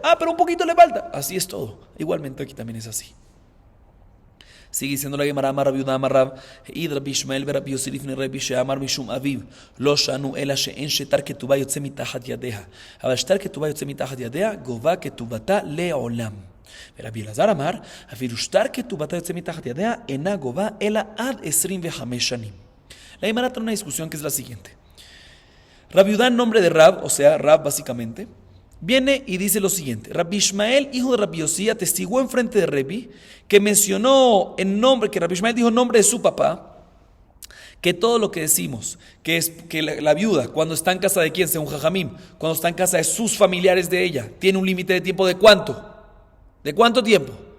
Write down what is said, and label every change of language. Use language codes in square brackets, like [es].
[es] Ah, pero un poquito le falta. Así es todo. Igualmente aquí también es así. Sigue diciendo la Gemara, [he] Amar Rabbi Yehuda Amar Rab, Id Rabbi Ishmael Rabbi Yossi Lifnei Rabbi she'amar mishum aviv, lo shanu ela she'en shetar ketubah yotze mitachat yadeha, אבל שטר ketubah יוצא מתחת ידיה, גובה כתובתה לעולם. ורבי אלעזר אמר, אפילו שטר כתובתה יוצא מתחת ידיה, אינה גובה אלא עד 25 שנים. [es] La Gemara trae una discusión que es la siguiente. Rabbi Yehuda, en nombre de Rab, o sea, Rab básicamente, viene y dice lo siguiente. Rabbi Ishmael, hijo de Rabbi Yossi, atestiguó en frente de Rabbi, que mencionó en nombre, que Rabbi Ishmael dijo en nombre de su papá, que todo lo que decimos, que es que la viuda, cuando está en casa de quién, según Jajamim, cuando está en casa de sus familiares de ella, tiene un límite de tiempo de ¿cuánto? ¿De cuánto tiempo?